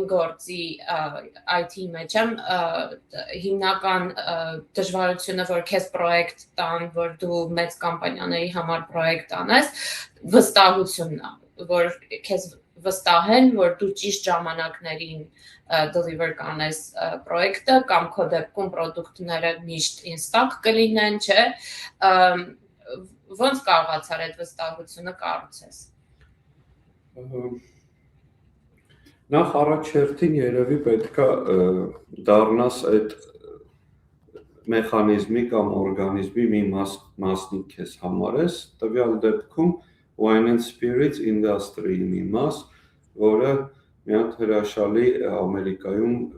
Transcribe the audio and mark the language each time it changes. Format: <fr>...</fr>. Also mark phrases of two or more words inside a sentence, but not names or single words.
<hy>գործի IT-ի մեջ եմ, հիմնական դժվարությունը, որ քեզ պրոյեկտ տան, որ դու մեծ կամպանիաների համար պրոյեկտ անես, վստահությունն է, որ քեզ վստահեն, որ դու ճիշտ ժամանակներին deliver կանես պրոյեկտը կամ քո դեպքում պրոդուկտները միշտ</hy> <en>in stock</en> <hy>կլինեն, չէ, ոնց կարողացար այդ վստահությունը կառուցես։ Նախ առաջերտին երևի պետքա դառնաս այդ մեխանիզմի կամ օրգանիզմի մի մասնիկ ես համարես, տվյալ դեպքում</hy> <en>Wine and Spirits Industry-</en> <hy>ի մի մաս, որը մի հատ հրաշալի Ամերիկայում</hy>